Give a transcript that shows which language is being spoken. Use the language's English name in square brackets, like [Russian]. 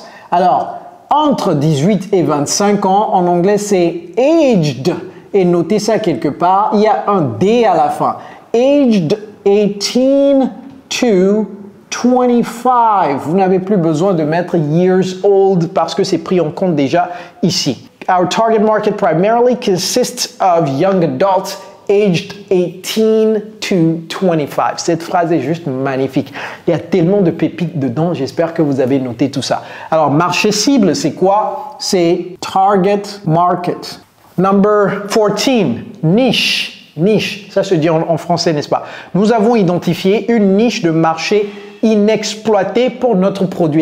[French] Alors, entre 18 et 25 ans, en anglais c'est aged, et notez ça quelque part, il y a un D à la fin. [English] Aged 18 to 25. [French] Vous n'avez plus besoin de mettre [English] years old [French] parce que c'est pris en compte déjà ici. [English] Our target market primarily consists of young adults aged 18 to 25. [French] Cette phrase est juste magnifique. Il y a tellement de pépites dedans, j'espère que vous avez noté tout ça. Alors, marché cible, c'est quoi? C'est target market. Number 14, niche. Niche, ça se dit en français, n'est-ce pas? Nous avons identifié une niche de marché inexploité pour notre produit.